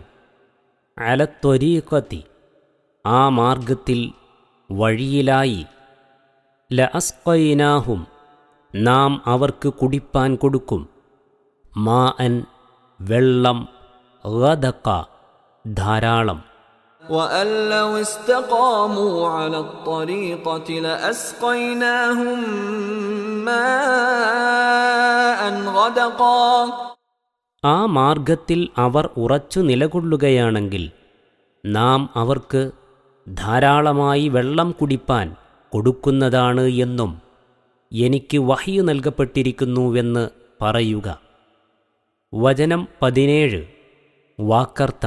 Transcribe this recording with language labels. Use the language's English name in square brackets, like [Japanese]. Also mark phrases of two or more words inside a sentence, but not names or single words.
[Malayalam] അലത്തൊരീഖത്തി, ആ മാർഗത്തിൽ, വഴിയിലായി. ലഅസ്ഖൈനാഹും, നാം അവർക്ക് കുടിപ്പാൻ കൊടുക്കും. മാഅൻ, വെള്ളം. ഗദഖ, ധാരാളം. [Arabic] وَأَن لَّوِ اسْتَقَامُوا عَلَى الطَّرِيقَةِ لَأَسْقَيْنَاهُم مَّاءً غَدَقًا. [Malayalam] ആ മാർഗത്തിൽ അവർ ഉറച്ചു നിലകൊള്ളുകയാണെങ്കിൽ നാം അവർക്ക് ധാരാളമായി വെള്ളം കുടിപ്പാൻ കൊടുക്കുന്നതാണ് എന്നും എനിക്ക് വഹ്യ് നൽകപ്പെട്ടിരിക്കുന്നുവെന്ന് പറയുക. വചനം 17 വാക്കർത്ഥം.